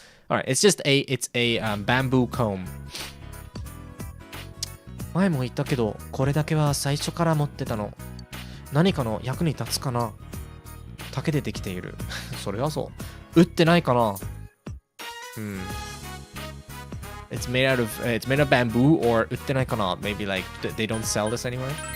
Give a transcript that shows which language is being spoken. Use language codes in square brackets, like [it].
[en] Alright, it's a bamboo comb. [ja] 前も言ったけど、これだけは最初から持ってたの。何かの役に立つかな？竹でできている。それはそう。売ってないかな？ [en] It's made out of bamboo or [ja] 売ってないかな？ [en] Maybe like they don't sell this anywhere?